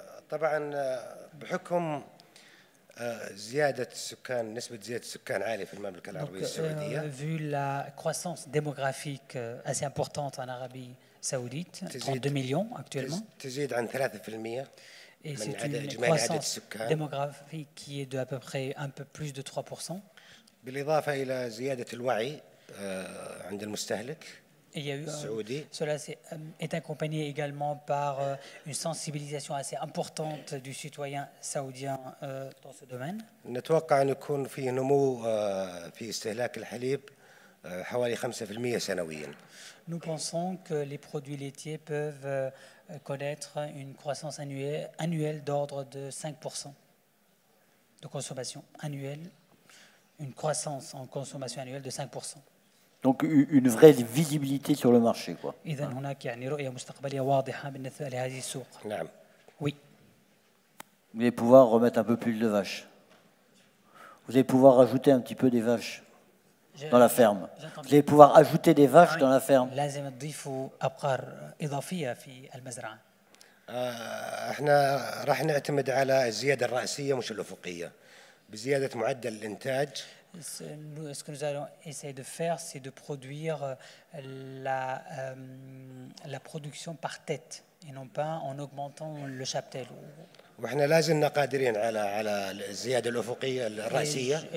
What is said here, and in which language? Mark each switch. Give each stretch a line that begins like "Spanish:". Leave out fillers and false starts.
Arabic: طبعا بحكم زيادة السكان نسبة زيادة السكان عالية في المملكة العربية السعودية.
French: Vu la croissance démographique assez importante en Arabie Saoudite, 32 millions actuellement.
Arabic: تزيد عن 3%
French: Et c'est une croissance démographique qui est de à peu près un peu plus de 3%.
Arabic: بالإضافة إلى زيادة الوعي عند المستهلك.
French: Et il y a eu, cela est accompagné également par une sensibilisation assez importante du citoyen saoudien dans ce domaine.
Arabic: نتوقع أن يكون فيه نمو في استهلاك الحليب حوالي 5% سنويا.
French: Nous pensons que les produits laitiers peuvent connaître une croissance annuelle d'ordre de 5% de consommation annuelle, une croissance en consommation annuelle de 5%. Donc une vraie visibilité sur le marché, quoi.
Arabic: إذن هناك يعني رؤية مستقبلية واضحة بالنسبة لهذه السوق. نعم.
French: Oui. Vous allez pouvoir remettre un peu plus de vaches. Vous allez pouvoir rajouter un petit peu des vaches dans la ferme. Vous allez pouvoir ajouter des vaches dans la ferme.
Arabic: لازم تضيفوا أبقار إضافية في المزرعة. احنا راح نعتمد على الزيادة الرأسية مش الأفقية. بزيادة معدل الإنتاج.
French: Ce que nous allons essayer de faire, c'est de produire la production par tête et non pas en augmentant le cheptel.
Arabic: وإحنا لازلنا قادرين على الزيادة الأفقية الرأسية.